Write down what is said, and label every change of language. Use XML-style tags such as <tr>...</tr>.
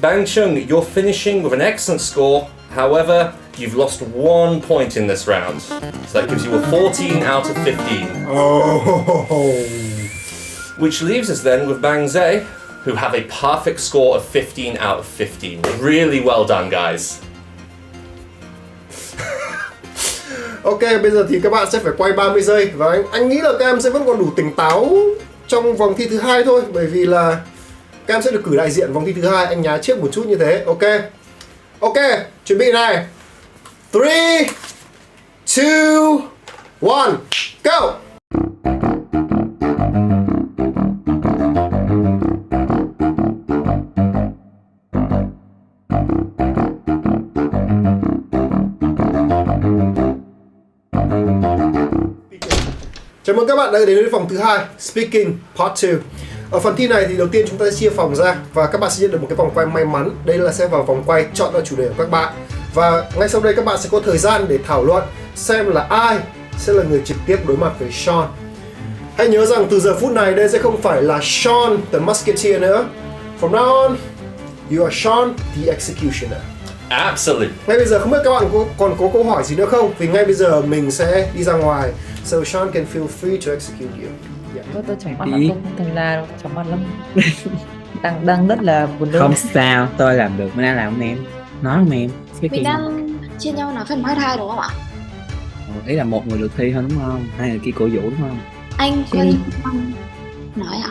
<en>Bang Chung, you're finishing with an excellent score. However, you've lost 1 point in this round. So that gives you a 14 out of 15. Oh. Which leaves us then with Bang Zay, who have a perfect score of 15 out of 15. Really well done, guys.</en> <vi>Ok, bây giờ thì các bạn sẽ phải quay 30 giây và anh nghĩ là các em sẽ vẫn còn đủ tỉnh táo trong vòng thi thứ hai thôi, bởi vì là các em sẽ được cử đại diện vòng thi thứ hai. Anh nhá trước một chút như thế. Ok, chuẩn bị này.</vi> <en>3, 2, 1, go.</en> <vi>Chào mừng các bạn đã đến với phòng thứ hai, Speaking Part 2. Ở phần thi này thì đầu tiên chúng ta sẽ chia phòng ra và các bạn sẽ nhận được một cái vòng quay may mắn. Đây là sẽ vào vòng quay chọn ra chủ đề của các bạn. Và ngay sau đây các bạn sẽ có thời gian để thảo luận xem là ai sẽ là người trực tiếp đối mặt với Sean. Hãy nhớ rằng từ giờ phút này đây sẽ không phải là Sean the Musketeer nữa.</vi> <en>From now on, you are Sean the Executioner. Absolutely.</en> <vi>Ngay bây giờ không biết các bạn còn có câu hỏi gì nữa không? Vì ngay bây giờ mình sẽ đi ra ngoài.</vi> <en>So Sean can feel free to execute you. Yeah.</en> <vi>Tôi chóng mặt lắm, không thành là chóng mặt lắm. đang rất là buồn Không sao, tôi làm được, mình đang làm không em? Nói không em? Mình đang chia nhau nói phần part 2 đúng không ạ? Ý là một người được thi thôi đúng không? Hai người kia cổ vũ đúng không? Anh quên nói ạ?</vi>